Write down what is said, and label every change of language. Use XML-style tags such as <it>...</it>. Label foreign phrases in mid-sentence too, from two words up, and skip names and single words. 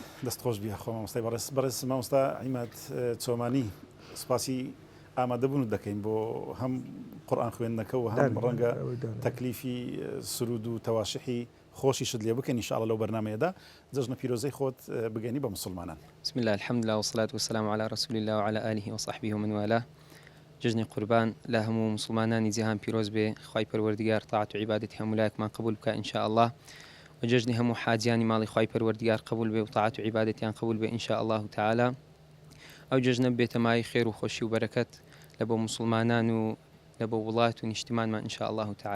<ckb>دەستخۆش بیا خۆ مامۆستای بەڕێز مامۆستا عیماد چۆمانی سپاسی ئامادەبوون دەکەین بۆ هەم قورئان خوێندنەکە و هەم ڕەنگە تەکلیفی سرود و تەواشحی خۆشی شت لێ بکەین ئینشاءڵڵا لەو بەرنامەیەدا جەژنە پیرۆزەی خۆت بگەینی بە مسلمانان.</ckb> <ar>بسم الله الحمد لله والصلاة والسلام على رسول الله وعلى آله وصحبه ومن والاه.</ar> <ckb>جژنی قوربان لە هەموو مسلمانانی جیهان پیرۆز بێ خی پەروەردگار تاعات و عیبادەتی هەمولایەکمان قبول بکە ئینشاءالله و جژنی هەموو حاجیانی ماڵی خی پەروەردگار قبول بێ و تاعات و عیبادەتیان قبول بێ</ckb> <ar>ئینشاءالله تعالى</ar> <ckb>ئەو جژنە بێتە مای خێر و خۆشی و بەرەکەت لە بۆ مسلمانان و لە بۆ وڵات و نیشتیمانمان</ckb> <ar>ئینشاءالله تعالى.</ar>